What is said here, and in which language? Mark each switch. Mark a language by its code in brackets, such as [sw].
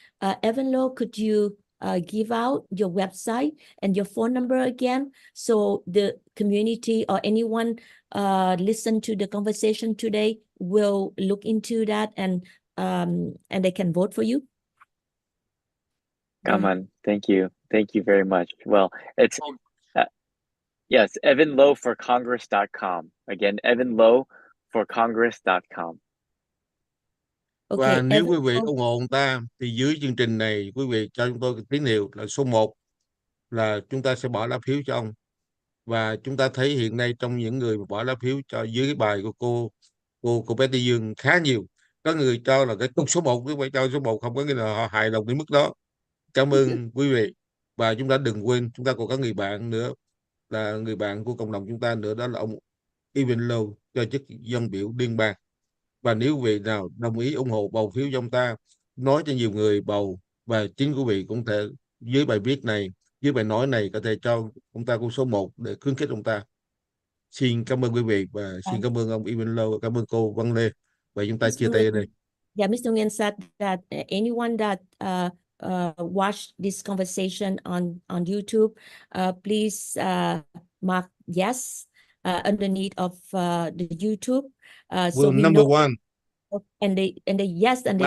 [en] Vân-Lê, could you give out your website and your phone number again, so the community or anyone listen to the conversation today will look into that, and they can vote for you? Come on. Thank you very much. Well, it's yes, evanloeforcongress.com. Again, evanloeforcongress.com. Okay, [vi] và nếu quý vị ủng hộ ông ta thì dưới chương trình này quý vị cho chúng tôi cái tín hiệu là số 1 là chúng ta sẽ bỏ lá phiếu cho ông. Và chúng ta thấy hiện nay trong những người bỏ lá phiếu cho dưới cái bài của cô Betty Dương khá nhiều. Có người cho là cái số 1, quý vị cho số 1 không có nghĩa là họ hài lòng đến mức đó. Cảm ơn quý vị. Và chúng ta đừng quên, chúng ta còn có người bạn nữa, là người bạn của cộng đồng chúng ta nữa, đó là ông Vân-Lê cho chức dân biểu liên bang. Và nếu quý vị nào đồng ý ủng hộ bầu phiếu cho ông ta, nói cho nhiều người bầu, và chính quý vị cũng thể dưới bài viết này, dưới bài nói này có thể cho ông ta con số 1 để khuyến khích ông ta. Xin cảm ơn quý vị và xin cảm ơn ông Vân-Lê, cảm ơn cô Vân-Lê, và chúng ta chia tay ở đây. [en] Yeah, Mr. Nguyen said that anyone that watch this conversation on YouTube, please mark yes underneath of the YouTube, so we number know. 1. And they yes, and they